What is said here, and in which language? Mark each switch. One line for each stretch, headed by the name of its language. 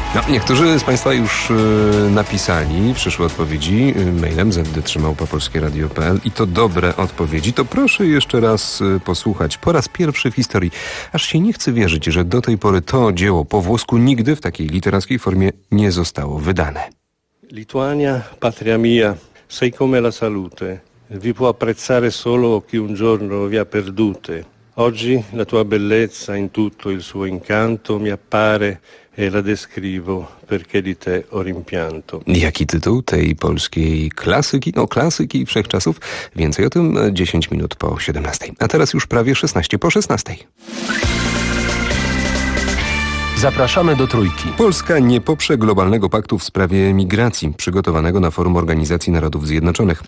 Polish: Niektórzy z Państwa już napisali, przyszły odpowiedzi mailem zdtrzymałpa@polskieradio.pl i to dobre odpowiedzi. To proszę jeszcze raz posłuchać. Po raz pierwszy w historii. Aż się nie chce wierzyć, że do tej pory to dzieło po włosku nigdy w takiej literackiej formie nie zostało wydane.
Italian: Lituania, patria mia, sei come la salute. Vi può apprezzare solo chi un giorno vi ha perdute. Oggi la tua bellezza in tutto il suo incanto mi appare e la descrivo perché di te ho rimpianto.
Polish: Jaki tytuł tej polskiej klasyki? No, klasyki wszechczasów. Więcej o tym 10 minut po 17. A teraz już prawie 16 po 16. Zapraszamy do Trójki. Polska nie poprze globalnego paktu w sprawie migracji, przygotowanego na forum Organizacji Narodów Zjednoczonych.